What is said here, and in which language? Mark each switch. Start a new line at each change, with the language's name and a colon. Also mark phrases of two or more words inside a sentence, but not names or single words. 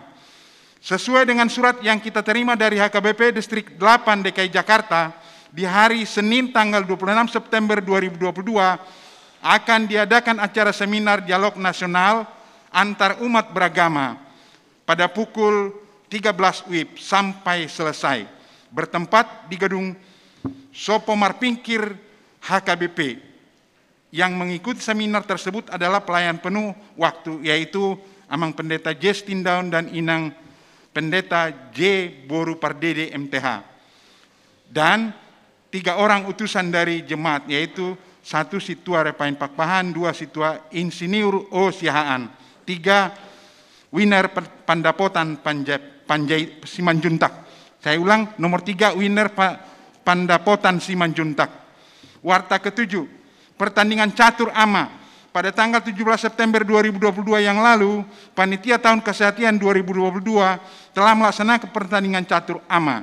Indonesian: Sesuai dengan surat yang kita terima dari HKBP Distrik 8 DKI Jakarta, di hari Senin tanggal 26 September 2022 akan diadakan acara seminar dialog nasional antar umat beragama pada pukul 13 WIB sampai selesai, bertempat di gedung Sopo Marpingkir HKBP. Yang mengikuti seminar tersebut adalah pelayan penuh waktu, yaitu Amang Pendeta J. Stindaun dan Inang Pendeta J. Boru Pardede MTH. Dan 3 orang utusan dari jemaat, yaitu 1 Situa Repain Pakpahan, 2 Situa Insinyur O. Siahaan, 3 Winer Pandapotan Panjai Simanjuntak. Saya ulang, nomor 3 Winer Pandapotan Simanjuntak. Warta ketujuh, pertandingan catur ama. Pada tanggal 17 September 2022 yang lalu, Panitia Tahun Kesehatan 2022 telah melaksanakan pertandingan catur ama.